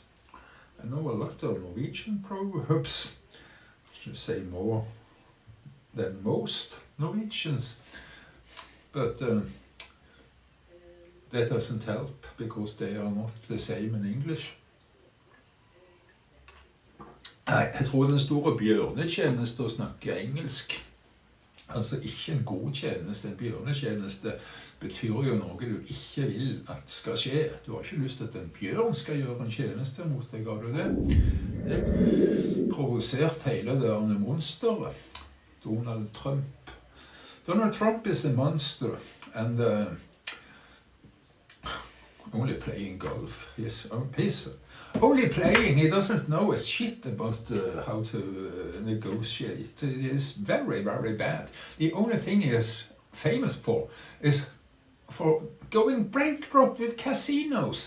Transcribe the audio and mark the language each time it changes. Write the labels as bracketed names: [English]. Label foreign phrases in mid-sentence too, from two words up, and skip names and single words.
[English] I know a lot of Norwegian proverbs, I should say more than most Norwegians, but that doesn't help because they are not the same in English. [Norwegian] Jeg tror det er en stor bjørnetjeneste å snakke engelsk. Altså ikke en god tjeneste. En bjørnetjeneste betyr jo noe du ikke vil at skal skje. Du har ikke lyst til at en bjørn skal gjøre en tjeneste mot deg, har du det? Det provoserte hele det monsteret. [English] Donald Trump. Donald Trump is a monster, and only playing golf. He's only playing. He doesn't know a shit about how to negotiate. He is very, very bad. The only thing he is famous for is for going bankrupt with casinos.